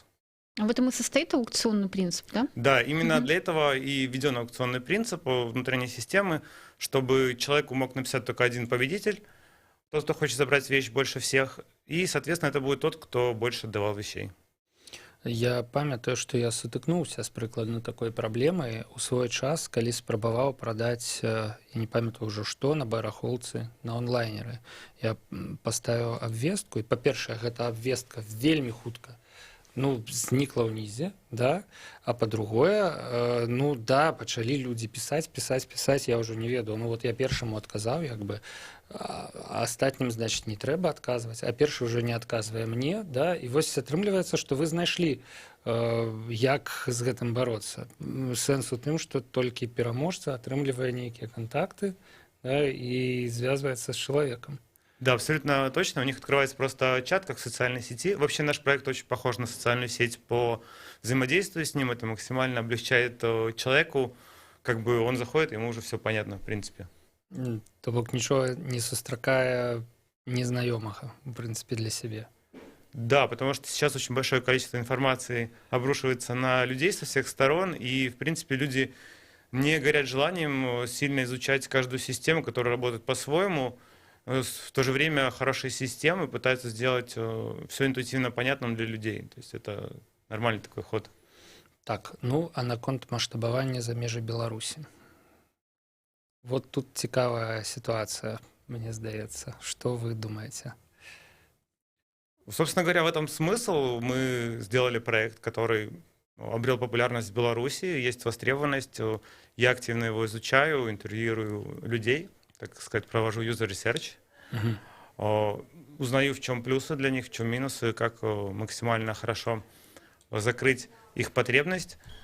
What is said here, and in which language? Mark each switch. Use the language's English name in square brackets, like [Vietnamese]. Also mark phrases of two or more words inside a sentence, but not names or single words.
[Russian] А в этом и состоит аукционный принцип, да? Да, именно для этого и введен аукционный принцип внутренней системы, чтобы человеку мог написать только один победитель, тот, кто хочет забрать вещь больше всех, и, соответственно, это будет тот, кто больше давал вещей. [Belarusian] Я памятаю, што я сутыкнуўся з прыкладна такой праблемай у свой час, калі спрабаваў прадаць, я не памятаю ўжо што, на барахолцы, на онлайнеры. Я паставіў абвестку, і, па-першае, гэта абвестка вельмі хутка знікла ўнізе, да? А па-другое, да, пачалі людзі пісаць, я ўжо не ведаў. Вот я першаму адказаў, як бы, а астатнім, значыць, не трэба адказваць, а першы ўжо не адказвае мне, да? І вось атрымліваецца, што вы знайшлі, як з гэтым бароцца. Сэнс у тым, што толькі пераможца атрымлівае нейкія кантакты, да, і звязваецца з чалавекам. Да, [Russian] абсолютно точно. У них открывается просто чат, как в социальной сети. Вообще наш проект очень похож на социальную сеть по взаимодействию с ним. Это максимально облегчает человеку, как бы он заходит, ему уже все понятно, в принципе. [Belarusian] То бок [Russian] ничего не [Belarusian] сустракая незнаёмага, [Russian] в принципе, [Belarusian] для себя. [Russian] Да, потому что сейчас очень большое количество информации обрушивается на людей со всех сторон, и, в принципе, люди не горят желанием сильно изучать каждую систему, которая работает по-своему. В то же время хорошие системы пытаются сделать все интуитивно понятным для людей. То есть это нормальный такой ход. Так, [Belarusian] а наконт маштабавання за межы Беларусі. Вот тут цікавая ситуация, мне здаецца. [Russian] Что вы думаете? Собственно говоря, в этом смысл. Мы сделали проект, который обрел популярность в Беларуси, есть востребованность. Я активно его изучаю, интервьюирую людей, так сказать, провожу [English] user research, [Russian] узнаю, в чем плюсы для них, в чем минусы, как максимально хорошо закрыть их потребность.